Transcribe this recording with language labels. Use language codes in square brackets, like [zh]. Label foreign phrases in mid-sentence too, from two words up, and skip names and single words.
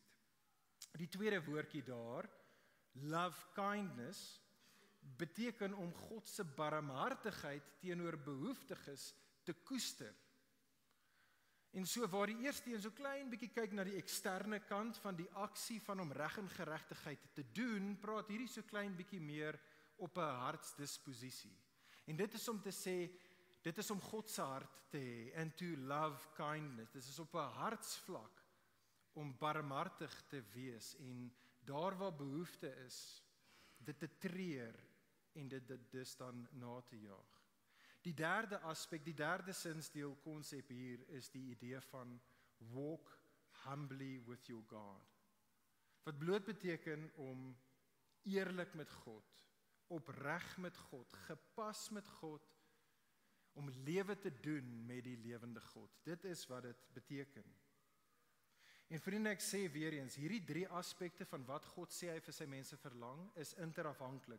[af] Die tweede woordjie daar, [en] love kindness, [af] beteken om God se barmhartigheid teenoor behoeftiges te koester. En so waar die eerste een so klein bietjie kyk na die eksterne kant van die aksie van om reg en geregtigheid te doen, praat hierdie so klein bietjie meer op 'n hartsdisposisie. En dit is om te sê, dit is om God se hart te hê, [en] and to love kindness. [af] Dit is op 'n hartsvlak om barmhartig te wees en daar waar behoefte is, dit te treur en dit dus dan na te jaag. Die derde aspek, die derde sinsdeel konsep hier is die idee van [en] walk humbly with your God. [af] Wat bloot beteken om eerlik met God, opreg met God, gepas met God, om lewe te doen met die lewende God. Dit is wat dit beteken. En vriende, ek sê weer eens, hierdie 3 aspekte van wat God sê hy vir sy mense verlang, is interafhanklik.